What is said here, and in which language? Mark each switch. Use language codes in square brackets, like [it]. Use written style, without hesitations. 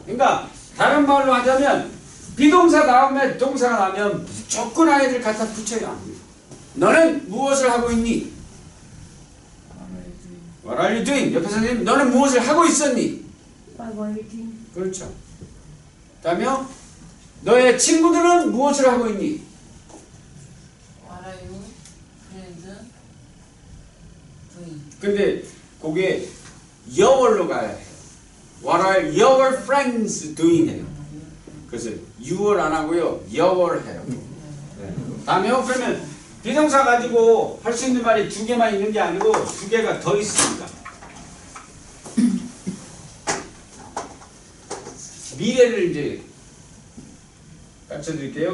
[ko] 그러니까 다른 말로 하자면 비동사 다음에 동사가 나면 무조건 아이들 갖다 붙여야 합니다. 너는 무엇을 하고 있니? [en] What are you doing? [ko] 옆에 선생님 너는 무엇을 하고 있었니? [en] By waiting. [ko] 그렇죠. 그 다음에 너의 친구들은 무엇을 하고 있니? [en] What are you friends doing? [ko] 근데 그게 your로 가야 해요. [en] What are your friends doing [ko] 해요. 그래서 your 안 하고요. your 해요. 네. 다음에요. 그러면 비동사 가지고 할 수 있는 말이 두 개만 있는 게 아니고 두 개가 더 있습니다. 미래를 이제 가르쳐 드릴게요.